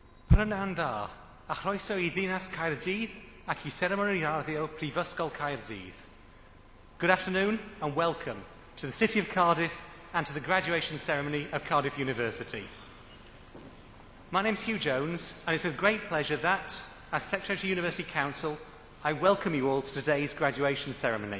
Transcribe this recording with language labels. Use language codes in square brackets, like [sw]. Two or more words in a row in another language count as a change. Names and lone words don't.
[cy] Prynawn da, a chroeso I ddinas Caerdydd ac I seremoni arddio Prifysgol Caerdydd. [en] Good afternoon and welcome to the City of Cardiff and to the graduation ceremony of Cardiff University. My name's Hugh Jones, and it's with great pleasure that, as Secretary to University Council, I welcome you all to today's graduation ceremony.